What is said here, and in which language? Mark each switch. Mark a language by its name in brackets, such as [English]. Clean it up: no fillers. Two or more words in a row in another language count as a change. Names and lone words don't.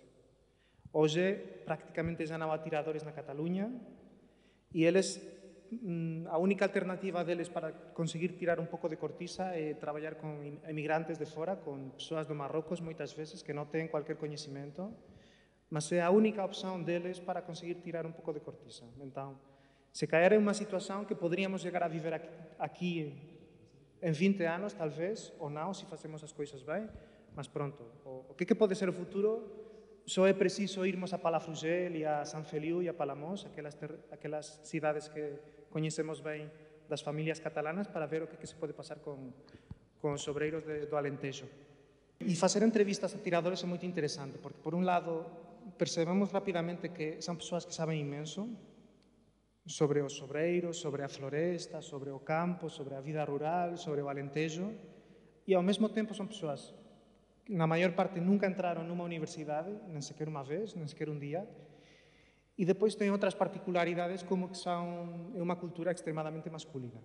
[Galician] Hoxe, prácticamente já non há tiradores na Cataluña e eles, a única alternativa deles para conseguir tirar un pouco de cortiza é traballar con emigrantes de fora, con persoas do Marrocos, moitas veces, que non ten cualquier coñecimento, mas é a única opción deles para conseguir tirar un pouco de cortiza. Entón, se caer é unha situación que poderíamos chegar a viver aquí en 20 anos, talvez, ou non, se facemos as coisas ben, mas pronto. O que pode ser o futuro, só é preciso irmos a Palafrugell e a San Feliu e a Palamós, aquelas cidades que coñecemos ben das familias catalanas, para ver o que se pode pasar con os obreiros do Alentejo. E facer entrevistas a tiradores é moito interesante, porque, por un lado, percebemos rapidamente que son persoas que saben imenso sobre os obreiros, sobre a floresta, sobre o campo, sobre a vida rural, sobre o Alentejo, e ao mesmo tempo son persoas que na maior parte nunca entraron nunha universidade, nen sequer unha vez, nen sequer un día, e depois ten outras particularidades como que é unha cultura extremadamente masculina.